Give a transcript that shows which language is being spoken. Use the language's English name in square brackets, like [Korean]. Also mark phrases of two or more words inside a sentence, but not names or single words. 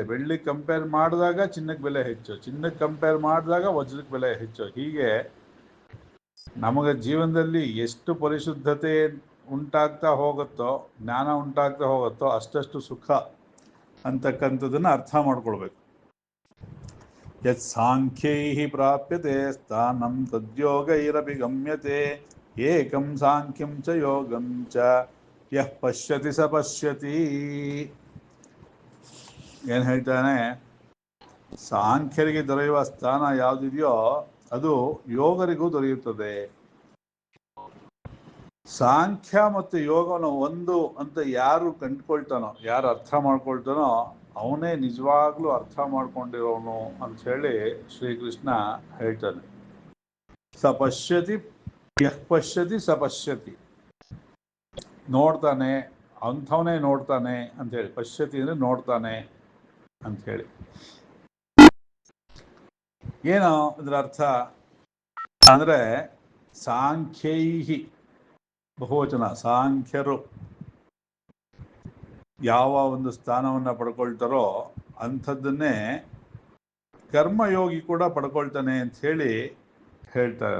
[Kannada] ಬೆಳ್ಳಿಗೆ ಕಂಪೇರ್ ಮಾಡಿದಾಗ ಚಿನ್ನಕ್ಕೆ ಬೆಲೆ ಹೆಚ್ಚು, ಚಿನ್ನಕ್ಕೆ ಕಂಪೇರ್ ಮಾಡಿದಾಗ ವಜ್ರಕ್ಕೆ ಬೆಲೆ ಹೆಚ್ಚು. ಹೀಗೆ ನಮಗೆ ಜೀವನದಲ್ಲಿ ಎಷ್ಟು ಪರಿಶುದ್ಧತೆ ಉಂಟಾಗ್ತಾ ಹೋಗುತ್ತೋ, ಜ್ಞಾನ ಉಂಟಾಗ್ತಾ ಹೋಗುತ್ತೋ ಅಷ್ಟಷ್ಟು ಸುಖ ಅಂತಕ್ಕಂಥದ್ದನ್ನು ಅರ್ಥ ಮಾಡ್ಕೊಳ್ಬೇಕು. [Sanskrit] ಯತ್ ಸಾಂಖ್ಯೈ ಪ್ರಾಪ್ಯತೆ ಸ್ಥಾನಂ ತದ್ಯೋಗೈರಪಿ ಗಮ್ಯತೆ ಏಕಂ ಸಾಂಖ್ಯಂ ಚ ಯೋಗಂ ಚ ಯಃ ಪಶ್ಯತಿ ಸ ಪಶ್ಯತಿ. [Kannada] ಏನು ಹೇಳ್ತಾನೆ? ಸಾಂಖ್ಯರಿಗೆ ದೊರೆಯುವ ಸ್ಥಾನ ಯಾವುದಿದೆಯೋ ಅದು ಯೋಗರಿಗೂ ದೊರೆಯುತ್ತದೆ. ಸಾಂಖ್ಯ ಮತ್ತು ಯೋಗವನ್ನು ಒಂದು ಅಂತ ಯಾರು ಕಂಡುಕೊಳ್ತಾನೋ, ಯಾರು ಅರ್ಥ ಮಾಡ್ಕೊಳ್ತಾನೋ ಅವನೇ ನಿಜವಾಗ್ಲೂ ಅರ್ಥ ಮಾಡ್ಕೊಂಡಿರೋನು ಅಂಥೇಳಿ ಶ್ರೀಕೃಷ್ಣ ಹೇಳ್ತಾನೆ. [Sanskrit] ಸ ಪಶ್ಯತಿ ಯಃ ಪಶ್ಯತಿ ಸ ಪಶ್ಯತಿ. [Kannada] ನೋಡ್ತಾನೆ, ಅಂಥವನೇ ನೋಡ್ತಾನೆ ಅಂಥೇಳಿ. ಪಶ್ಯತಿ ಅಂದರೆ ನೋಡ್ತಾನೆ ಅಂಥೇಳಿ. ಏನೋ ಇದರ ಅರ್ಥ ಅಂದರೆ ಸಾಂಖ್ಯೈಹಿ ಬಹುವಚನ, ಸಾಂಖ್ಯರು ಯಾವ ಒಂದು ಸ್ಥಾನವನ್ನು ಪಡ್ಕೊಳ್ತಾರೋ ಅಂಥದ್ದನ್ನೇ ಕರ್ಮಯೋಗಿ ಕೂಡ ಪಡ್ಕೊಳ್ತಾನೆ ಅಂತ ಹೇಳಿ ಹೇಳ್ತಾರೆ.